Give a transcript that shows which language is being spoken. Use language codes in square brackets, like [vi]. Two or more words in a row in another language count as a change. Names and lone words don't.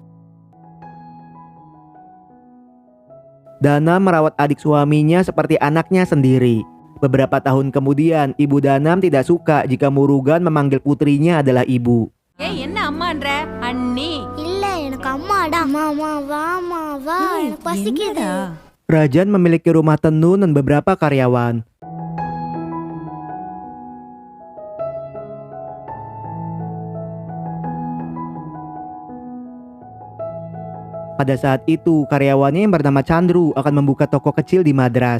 [id] Dana merawat adik suaminya seperti anaknya sendiri. Beberapa tahun kemudian, Ibu Danam tidak suka jika Murugan memanggil putrinya adalah ibu. [ta] என்ன அம்மான்ற அண்ணி இல்ல எனக்கு அம்மாடா மாமா வா எனக்கு பசிக்குது. [id] Rajan memiliki rumah tenun dan beberapa karyawan. Pada saat itu, karyawannya yang bernama Chandru akan membuka toko kecil di Madras.